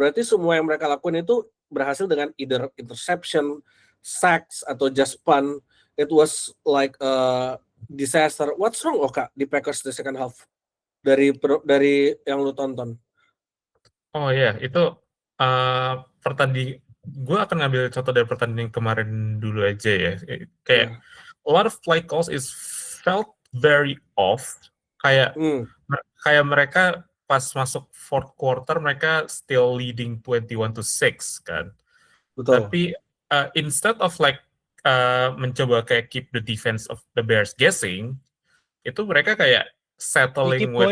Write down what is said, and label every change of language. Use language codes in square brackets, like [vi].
[id] Berarti semua yang mereka lakukan itu berhasil dengan [en] either interception, sacks [id] atau just punt. [en] It was like a disaster. What's wrong Oka [id] di [en] Packers the second half? [id] Dari yang lu tonton. Oh ya, itu pertandingan. Gue akan ngambil contoh dari pertandingan kemarin dulu aja ya. Kayak [en] a lot of play calls is felt very off. [id] Kayak mereka pas masuk fourth quarter mereka [en] still leading [id] 21-6 kan. Betul. Tapi [en] instead of like [id] mencoba kayak [en] keep the defense of the Bears guessing, [id] itu mereka kayak [en] settling with